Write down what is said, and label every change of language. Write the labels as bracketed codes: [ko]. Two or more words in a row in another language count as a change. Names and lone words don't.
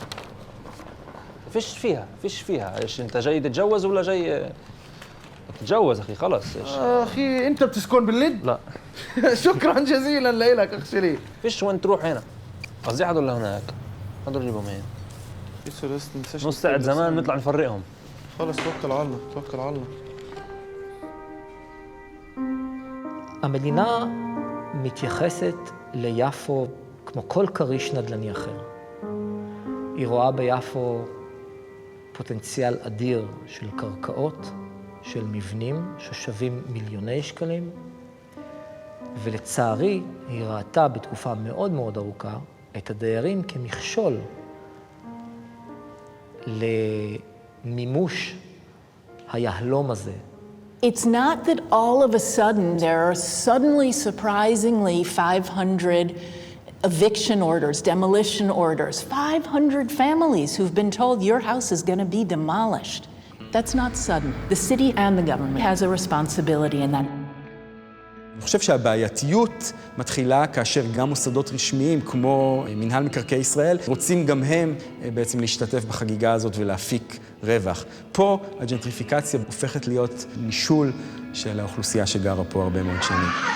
[ar] فيش فيها ايش انت جاي تتجوز ولا جاي تتجوز اخي خلص ايش اخي انت بتسكن باللد؟ لا شكرا جزيلا لك اخ شري. فيش وين تروح هنا قصدي هذول اللي هناك هذول جيبهم هنا نص ساعة زمان نطلع نفرقهم. خلص توكل على الله توكل على الله. [he] המדינה מתייחסת ליפו כמו כל כריש נדל"ני אחר. היא רואה ביפו פוטנציאל אדיר של קרקעות, של מבנים ששווים מיליוני שקלים, ולצערי היא ראתה בתקופה מאוד מאוד ארוכה את הדיירים כמכשול למימוש היהלום הזה. [en] It's not that all of a sudden there are suddenly surprisingly 500 eviction orders, demolition orders, 500 families who've been told your house is going to be demolished. That's not sudden. The city and the government has a responsibility in that. [he] אני חושב שהבעייתיות מתחילה כאשר גם מוסדות רשמיים כמו מנהל מקרקעי ישראל רוצים גם הם בעצם להשתתף בחגיגה הזאת ולהפיק רווח. פה הג'נטריפיקציה הופכת להיות נישול של האוכלוסייה שגרה פה הרבה מאוד שנים.